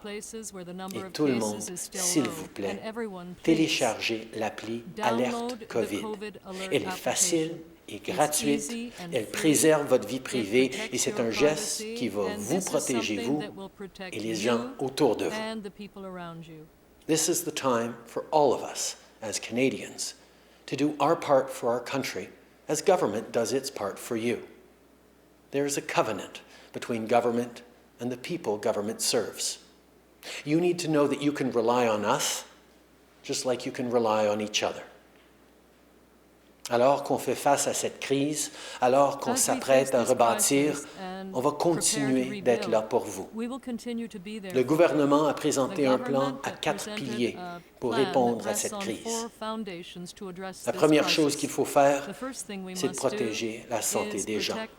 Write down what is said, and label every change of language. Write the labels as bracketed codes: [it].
[fr] Et tout le monde, s'il vous plaît, téléchargez l'appli Alerte COVID. Elle est facile et gratuite, elle préserve votre vie privée et c'est un geste qui va vous protéger, vous et les gens autour de vous. [en] This is the time for all of us as Canadians to do our part for our country as government does its part for you. There is a covenant between government and the people government serves. You need to know that you can rely on us just like you can rely on each other. [fr] Alors qu'on fait face à cette crise, alors qu'on s'apprête à rebâtir, on va continuer d'être là pour vous. Le gouvernement a présenté un plan à 4 piliers pour répondre à cette crise. La première chose qu'il faut faire, c'est de protéger la santé des gens.